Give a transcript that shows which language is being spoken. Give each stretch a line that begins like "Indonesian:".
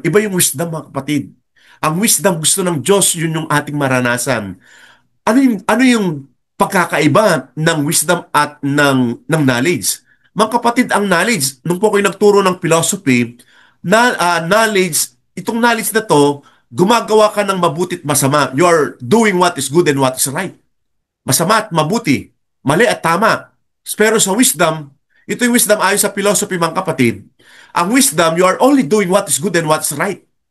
Filipino: Iba yung wisdom, mga kapatid. Ang wisdom gusto ng Diyos, yun yung ating maranasan. Ano yung pagkakaiba ng wisdom at ng knowledge? Mga kapatid, ang knowledge, nung po kayo nagturo ng philosophy, knowledge, itong knowledge na to, gumagawa ka ng mabuti at masama.
English: You are doing what is good and what is right.
Filipino: Masama at mabuti, mali at tama. Pero sa wisdom, ito yung wisdom ayon sa philosophy, mga kapatid. Ang
English: wisdom, you are only doing what is good and what's right.